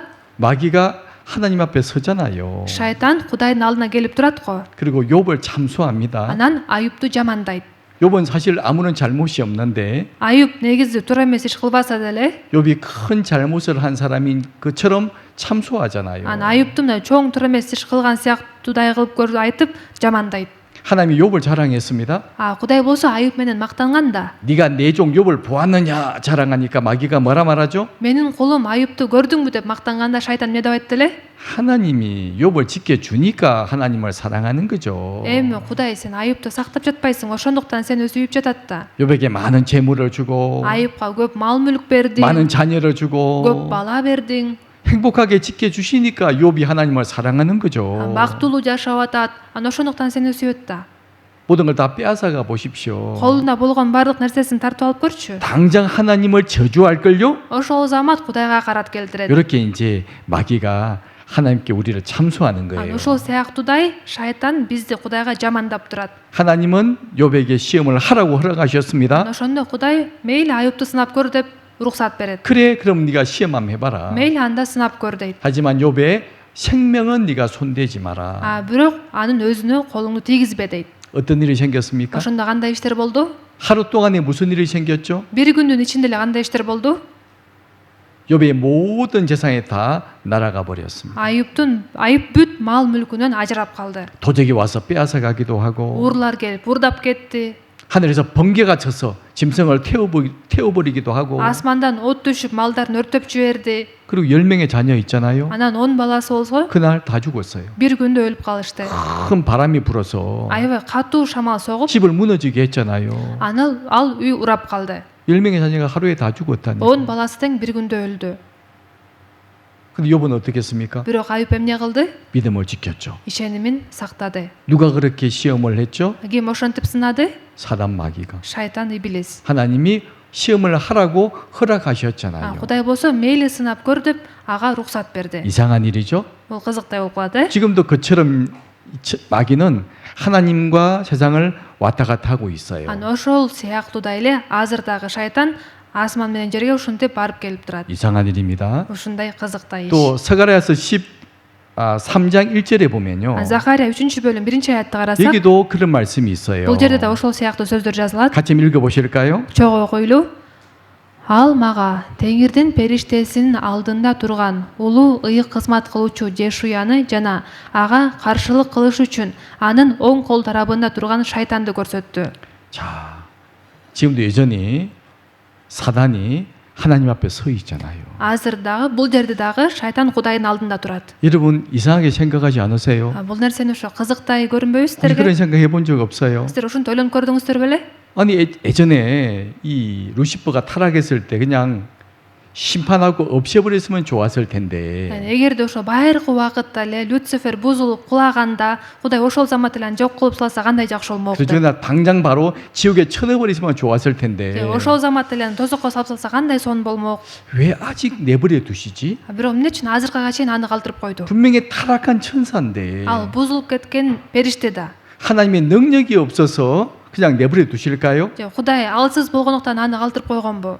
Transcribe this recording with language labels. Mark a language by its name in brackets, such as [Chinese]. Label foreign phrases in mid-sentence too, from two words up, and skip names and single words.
[Korean] 마귀가 하나님 앞에 서잖아요. [Kyrgyz] Шайтан Кудайдын алдына келип турат го. [Korean] 그리고 욥을 참수합니다. [Kyrgyz] Анан Аюпту жамандайт. [Korean] 욥은 사실 아무런 잘못이 없는데 [Kyrgyz] Аюп негизи туура эмес иш кылбаса деле, [Korean] 욥이 큰 잘못을 한 사람인 것처럼 참수하잖아요. [Kyrgyz] Аюптун чоң туура эмес иш кылган сыяктуудай кылып көрүп айтып жамандайт. [Korean] 하나님이 욥을 자랑했습니다. [Kyrgyz] Кудай болсо Аюп менен мактанганда, [Korean] 네가 내 종 욥을 보았느냐 자랑하니까 마귀가 뭐라 말하죠? [Kyrgyz] менин кулум Аюпту көрдүңбү деп мактанганда шайтан эмне деп айтты эле? [Korean] 하나님이 욥을 지켜주니까 하나님을 사랑하는 거죠. [Kyrgyz] Эми Кудай сен Аюпту сактап жатпайсың, ошондуктан сени сүйүп жатат да. [Korean] 욥에게 많은 재물을 주고 [Kyrgyz] Аюпка көп мал мүлк бердиң, [Korean] 많은 자녀를 [Kyrgyz] көп [Korean] 주고 [Kyrgyz] бала бердиң, [Korean] 행복하게 지켜주시니까 욥이 하나님을 사랑하는 거죠. [Kyrgyz] бактылуу жашап атат. Ана ошондуктан сени сүйөт да. [Korean] 모든 걸 다 빼앗아가 보십시오. [Kyrgyz] Колунда болгон бардык нерсесин тартып алып көрчү. [Korean] 당장 하나님을 저주할걸요? [Kyrgyz] Ошол замат Кудайга карат келтирет. [Korean] 이렇게 이제 마귀가 하나님께 우리를 참소하는 거예요. [Kyrgyz] Ошол сыяктуудай шайтан бизди Кудайга жамандап турат. [Korean] 하나님은 욥에게 시험을 하라고 허락하셨습니다. [Kyrgyz] Ошондо Кудай мейли Аюпту сынап көр деп уруксат берет. [Korean] 그래, 그럼 네가 시험 한번 해봐라. [Kyrgyz] Мейли анда сынап көр дейт. [Korean] 하지만 욥의 생명은 네가 손대지 마라. [Kyrgyz] Бирок анын өзүнө колуңду тийгизбе дейт. [Korean] 어떤 일이 생겼습니까? [Kyrgyz] Ошондо кандай иштер болду? [Korean] 하루 동안에 무슨 일이 생겼죠? [Kyrgyz] Бир күндүн ичинде эле кандай иштер болду? [Korean] 욥의 모든 재산이 다 날아가 버렸습니다. [Kyrgyz] Айып бүт мал мүлкүнөн ажырап калды. [Korean] 도적이 와서 빼앗아 가기도 하고 [Kyrgyz] Уурлар келип урдап кетти. [Korean] 하늘에서 번개가 쳐서 짐승을 태워버리기도 하고 [Kyrgyz] Асмандан от түшүп малдарын өртөп жиберди. [Korean] 그리고 10명의 자녀 있잖아요. [Kyrgyz] Анан 10 баласы болсо [Korean] 그날 다 죽었어요. [Kyrgyz] бир күндө өлүп калышты. [Korean] 큰 바람이 불어서 [Kyrgyz] Аябай катуу шамал согуп, [Korean] 집을 무너지게 했잖아요. [Kyrgyz] ал үй урап калды. [Korean] 10명의 자녀가 하루에 다 죽었다니. [Kyrgyz] 10 баласы тең бир күндө өлдү. [Korean] 근데 욥은 어떻게 했습니까? [Kyrgyz] Бирок Айып эмне кылды? [Korean] 믿음을 지켰죠. [Kyrgyz] Ишенимин сактады. [Korean] 누가 그렇게 시험을 했죠? [Kyrgyz] Ким ошентип сынады? [Korean] 사단 마귀가. [Kyrgyz] Шайтан иблис. [Korean] 하나님이 시험을 하라고 허락하셨잖아요. [Kyrgyz] Кудай болсо мейли сынап көр деп ага уруксат берди. [Korean] 이상한 일이죠. [Kyrgyz] Бул кызыктай болуп калат, [Korean] 지금도 그처럼 마귀는 하나님과 세상을 왔다 갔다 하고 있어요. [Kyrgyz] ошол сыяктуудай эле азыр дагы шайтан асман менен жерге ушинтип барып келип турат. [Korean] 이상한 일입니다. [Kyrgyz] Ушундай кызыктай иш. [Korean] 또 스가랴서 3장 1절에 보면요. [Kyrgyz] Захария 3-бөлүм 1-аятты карасак, [Korean] 여기도 그런 말씀이 있어요. [Kyrgyz] бул жерде да ошол сыяктуу сөздөр жазылат. [Korean] 같이 읽어 보실까요? [Kyrgyz] Чогуу окуйлу. Ал мага Теңирдин периштесинин алдында турган улуу ыйык кызмат кылуучу Жешуяны жана ага каршылык кылыш үчүн анын оң кол тарабында турган шайтанды көрсөттү. [Korean] 자, 지금도 여전히 사단이 하나님 앞에 서 있잖아요. [Kyrgyz] Азыр дагы бул жерде дагы шайтан Кудайдын алдында турат. [Korean] 여러분 이상하게 생각하지 않으세요? [Kyrgyz] Бул нерсени ошо кызыктай көрүнбөйбү [Korean] 우리 [Kyrgyz] сиздерге? [Korean] 그런 생각 해본 적 없어요. [Kyrgyz] Сиздер ушинтип ойлонуп көрдүңүздөр беле? [Korean] 아니 예전에 이 루시퍼가 타락했을 때 그냥 심판하고 없애버렸으면 좋았을 텐데 [Kyrgyz] Эгерде ошо байыркы убакытта эле Люцифер бузулуп кулаганда, Кудай ошол замат эле аны жок кылып салса кандай жакшы болмокты. [Korean] 그러나 당장 바로 지옥에 쳐넣어버렸으면 좋았을 텐데 [Kyrgyz] Ошол замат эле аны тозокко салып салса кандай сон болмок. [Korean] 왜 아직 내버려 두시지? [Kyrgyz] Бирок эмне үчүн азыркыга чейин аны калтырып койду? [Korean] 분명히 타락한 천사인데 [Kyrgyz] Ал бузулуп кеткен периште да. [Korean] 하나님의 능력이 없어서 그냥 내버려 두실까요? [Kyrgyz] Кудай алсыз болгондуктан аны калтырып койгонбу?